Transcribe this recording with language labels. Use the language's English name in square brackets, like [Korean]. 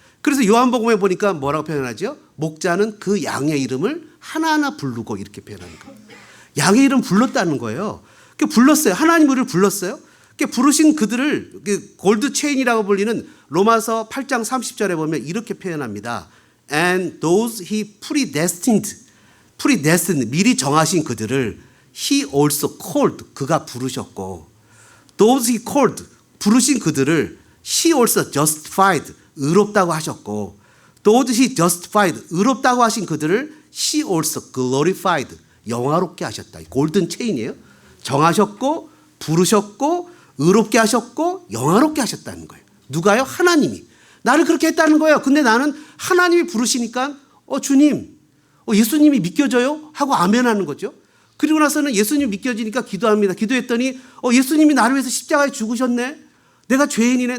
[Korean] 그래서 요한복음에 보니까 뭐라고 표현하죠? 목자는 그 양의 이름을 하나하나 부르고 이렇게 표현하는 거예요. 양의 이름 불렀다는 거예요. 불렀어요. 하나님 우리를 불렀어요. 부르신 그들을 골드 체인이라고 불리는 로마서 8장 30절에 보면 이렇게 표현합니다. [English] And those he predestined, [Korean] 미리 정하신 그들을 [English] he also called, [Korean] 그가 부르셨고, [English] those he called, [Korean] 부르신 그들을 [English] he also justified, [Korean] 의롭다고 하셨고, [English] those he justified, [Korean] 의롭다고 하신 그들을 [English] he also glorified, [Korean] 영화롭게 하셨다. 골든 체인이에요. 정하셨고, 부르셨고, 의롭게 하셨고, 영화롭게 하셨다는 거예요. 누가요? 하나님이. 나를 그렇게 했다는 거예요. 근데 나는 하나님이 부르시니까 주님, 예수님이 믿겨져요? 하고 아멘하는 거죠. 그리고 나서는 예수님이 믿겨지니까 기도합니다. 기도했더니 예수님이 나를 위해서 십자가에 죽으셨네. 내가 죄인이네.